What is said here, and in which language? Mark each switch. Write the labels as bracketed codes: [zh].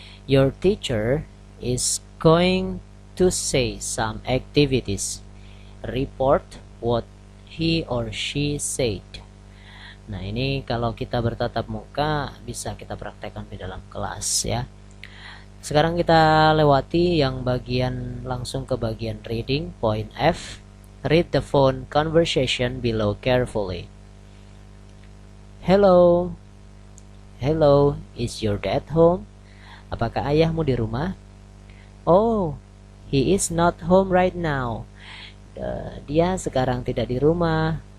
[en] Your teacher is going to say some activities. Report what he or she said. [id] Nah, ini kalau kita bertatap muka bisa kita praktekkan di dalam kelas ya. Sekarang kita lewati yang bagian langsung ke bagian reading, point F. [en] Read the phone conversation below carefully. Hello. Hello, is your dad home? [id] Apakah ayahmu di rumah? [en] Oh, he is not home right now. [id] Dia sekarang tidak di rumah.